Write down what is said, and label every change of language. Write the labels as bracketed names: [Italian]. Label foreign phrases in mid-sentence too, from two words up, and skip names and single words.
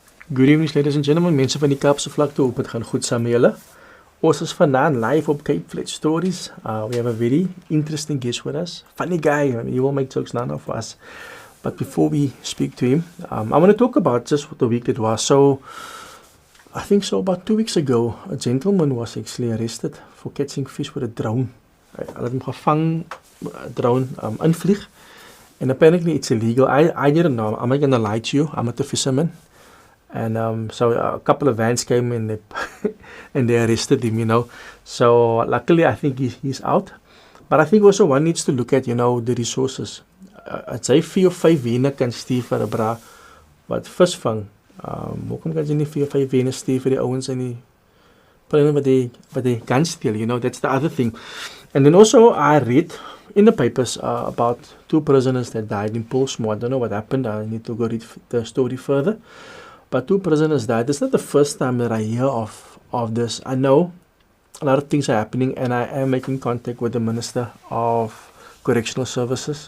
[English] Good evening, ladies and gentlemen. [Afrikaans] Mense van die Kaapse vlakte, hoop het gaan goed saam met julle. Ons is vandaan live op Cape Flat Stories. [English] We have a very interesting guest with us. Funny guy. I mean, he will make jokes, none of us. But before we speak to him, I want to talk about just what the week that was. So, I think so about 2 weeks ago, a gentleman was actually arrested for catching fish with a drone. [Afrikaans] Hulle het hom gevang, drone, invlieg. [English] And apparently it's illegal. I didn't know. I'm not going to lie to you. I'm not a fisherman. And so a couple of vans came and they arrested him, you know. So luckily I think he's out. But I think also one needs to look at, you know, the resources. I'd say [Afrikaans] 4 of 5 wene kan stuur vir 'n bra wat vis vang. Hoekom kan jy nie 4 of 5 wene stuur vir die ouens in die plane wat die kan steal, [English] you know, that's the other thing. And then also I read in the papers about 2 prisoners that died in Pollsmoor. I don't know what happened. I need to go read the story further. But 2 prisoners died. It's not the first time that I hear of this. I know a lot of things are happening, and I am making contact with the Minister of Correctional Services.